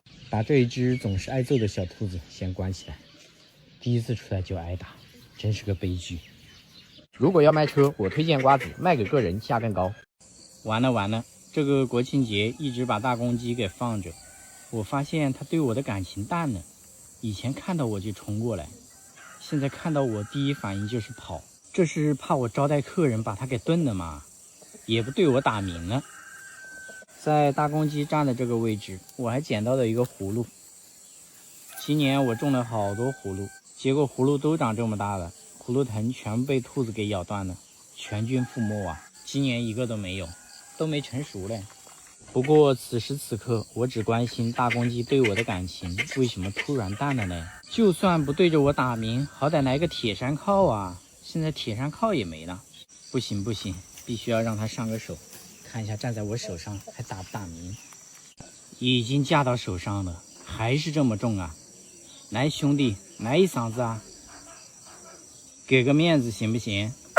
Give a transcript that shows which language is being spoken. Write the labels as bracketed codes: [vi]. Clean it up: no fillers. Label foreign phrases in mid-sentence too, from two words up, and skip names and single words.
[zh] 把這一隻總是挨揍的小兔子先關起來，第一次出來就挨打，真是個悲劇。如果要賣車，我推薦瓜子，賣給個人價更高。完了，這個國慶節一直把大公雞給放着，我發現它對我的感情淡了，以前看到我就衝過來，現在看到我第一反应就是跑。這是怕我招待客人把它給炖了嗎？也不對我打鳴了。在大公雞站的這個位置，我還撿到了一個葫蘆。今年我種了好多葫蘆，結果葫蘆都長這麼大了，葫蘆藤全被兔子給咬斷了，全軍覆沒啊！今年一個都沒有，都沒成熟嘞。不過此時此刻，我只關心大公雞對我的感情為什麼突然淡了呢？就算不對着我打鳴，好歹來個鐵山靠啊！現在鐵山靠也沒了，不行，必須要讓它上個手，看一下站在我手上還打不打鳴。已經架到手上了，還是這麼重啊！來兄弟，來一嗓子啊！給個面子行不行？